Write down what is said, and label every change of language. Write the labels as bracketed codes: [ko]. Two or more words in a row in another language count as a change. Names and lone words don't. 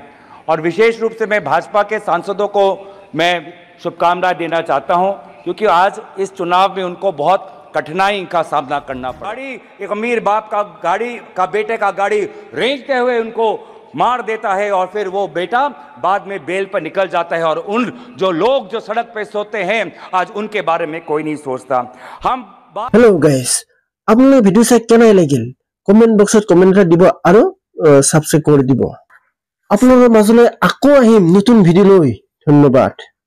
[hi] और विशेष रूप से मैं भाजपा के सांसदों को मैं शुभकामनाएं देना चाहता हूँ, क्योंकि आज इस चुनाव में उनको बहुत कठिनाई का सामना करना पड़ा। एक अमीर बाप का गाड़ी का बेटे का गाड़ी रेंगते हुए उनको मार देता है और फिर वो बेटा बाद में बेल पर निकल जाता है और उन जो लोग जो सड़क पे सोते हैं आज उनके बारे में कोई नहीं सोचता। हम [en] hello guys, [as] আপোনালোকে ভিডিও চাই কেনে লাগিল কমেন্ট বক্সত কমেন্ট দিব আৰু সাবস্ক্ৰাইব কৰি দিব। আপোনালোকৰ মাজলৈ আকৌ আহিম নতুন ভিডিও লৈ। ধন্যবাদ।